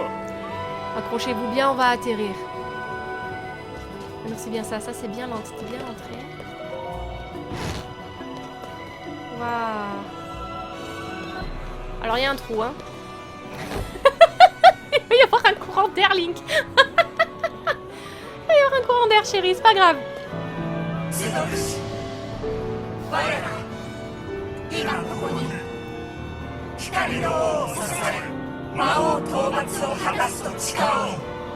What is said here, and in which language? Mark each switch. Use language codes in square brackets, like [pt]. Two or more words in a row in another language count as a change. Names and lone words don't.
[fr] Accrochez-vous bien, on va atterrir. Non, c'est bien ça, c'est bien l'entrée. Waouh. Alors il y a un trou, hein. Il va y avoir un courant d'air, Link. Il va y avoir un courant d'air, chérie, c'est pas grave. [ja] 今ここに光の王を支え魔王討伐を果たすと誓おう。